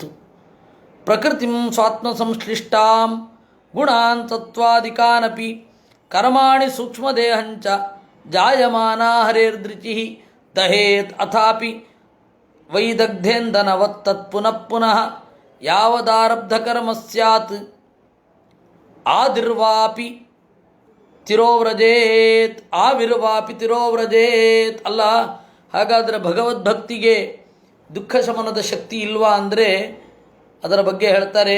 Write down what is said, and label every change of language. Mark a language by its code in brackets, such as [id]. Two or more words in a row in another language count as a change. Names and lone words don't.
[sa] ಪ್ರಕೃತಿಂ ಸ್ವಾತ್ಮ ಸಂಶ್ಲಿಷ್ಟಾಂ ಗುಣಾನ್ ಸತ್ವಾದಿಕಾನಪಿ ಕರ್ಮಾಣಿ ಸೂಕ್ಷ್ಮದೇಹಂಚ ಜಾಯಮಾನಾ ಹರೇರ್ದೃಚಿ ದಹೇತ್ ಅಥಾಪಿ ವೈದಗ್ಧೇಂದನವತ್ ತತ್ ಪುನಃ ಪುನಃ ಯಾವದಾರಬ್ಧ ಕರ್ಮ ಸ್ಯಾತ್ ಆದಿರ್ವಾಪಿ ತಿರೋವ್ರಜೇತ್ ಆವಿರ್ವಾಪಿ ತಿರೋವ್ರಜೇತ್. [kn] ಅಲ್ಲ, ಹಾಗಾದರೆ ಭಗವದ್ಭಕ್ತಿಗೆ ದುಃಖ ಶಮನದ ಶಕ್ತಿ ಇಲ್ವಾ ಅಂದರೆ ಅದರ ಬಗ್ಗೆ ಹೇಳ್ತಾರೆ.